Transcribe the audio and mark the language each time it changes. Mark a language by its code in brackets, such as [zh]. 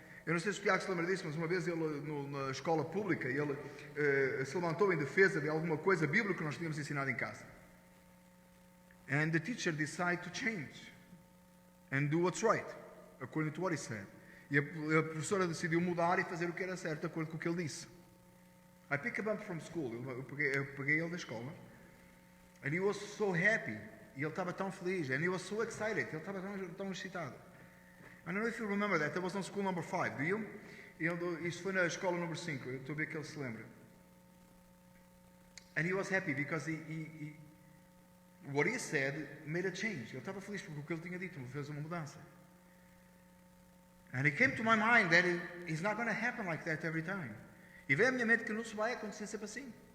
[pt] Eu não sei se o Tiago se lembra disso, mas uma vez ele, na escola pública, ele se levantou em defesa de alguma coisa bíblica que nós tínhamos ensinado em casa. [en] And the teacher decided to change and do what's right, according to what he said. [pt] E a professora decidiu mudar e fazer o que era certo, de acordo com o que ele disse. [en] I picked him up from school. [pt] Eu peguei ele da escola. [en] And he was so happy. [pt] E ele estava tão feliz. [en] And he was so excited. [pt] Ele estava tão excitado. [en] I don't know if you remember that. That was on school number 5. Do you? [pt] Isto foi na escola número 5. Eu estou a ver que ele se lembra. [en] And he was happy because what he said made a change. [pt] Ele estava feliz porque o que ele tinha dito fez uma mudança. [en] And it came to my mind that it's not going to happen like that every time. [pt] E veio à minha mente que não se vai acontecer sempre assim.